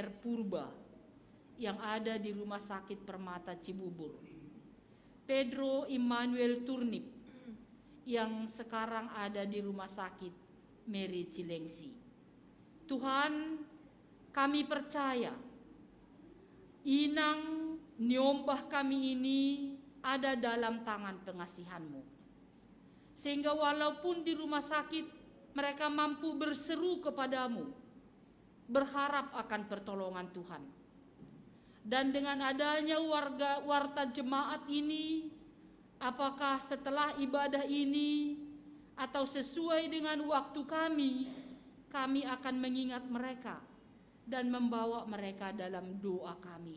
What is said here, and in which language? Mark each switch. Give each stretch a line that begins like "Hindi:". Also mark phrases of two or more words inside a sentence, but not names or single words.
Indonesian: Purba yang ada di Rumah Sakit Permata Cibubur. Pedro Immanuel Turnip yang sekarang ada di Rumah Sakit Mary Cilengsi. Tuhan, kami percaya inang nyombah kami ini ada dalam tangan pengasihan-Mu. Sehingga walaupun di rumah sakit mereka mampu berseru kepadamu, berharap akan pertolongan Tuhan. Dan dengan adanya warta jemaat ini, apakah setelah ibadah ini atau sesuai dengan waktu kami akan mengingat mereka dan membawa mereka dalam doa kami.